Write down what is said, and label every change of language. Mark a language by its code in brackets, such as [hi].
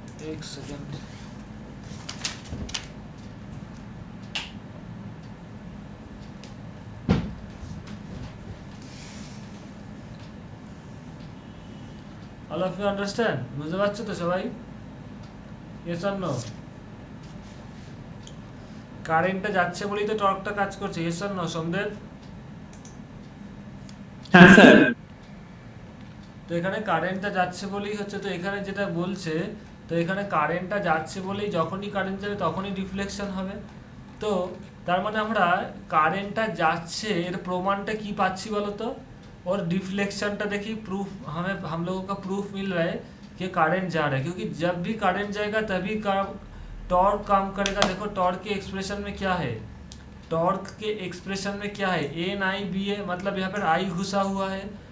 [hi] एक second, [en] all of you understand, [bn] বুঝতে পারছো তো সবাই, [hi] यस और नो। [bn] কারেন্টটা যাচ্ছে বলেই তো টর্কটা কাজ করছে, यस और नो সোমদেব। হ্যাঁ স্যার। তো এখানে কারেন্টটা যাচ্ছে বলেই হচ্ছে, তো এখানে যেটা বলছে, তো এখানে কারেন্টটা যাচ্ছে বলেই যখনই কারেন্ট যাবে তখনই ডিফ্লেকশন হবে। তো তার মানে আমরা কারেন্টটা যাচ্ছে এর প্রমাণটা কি পাচ্ছি বলো তো, [hi] और डिफ्लेक्शनটা देखी प्रूफ, हमें हम लोगों का प्रूफ मिल रहा है कि करंट जा रहा है, क्योंकि जब भी करंट जाएगा तभी टॉर्क काम करेगा। देखो टॉर्क के एक्सप्रेशन में क्या है, टॉर्क के एक्सप्रेशन में क्या है, एन आई बी ए, मतलब यहाँ पर आई घुसा हुआ है।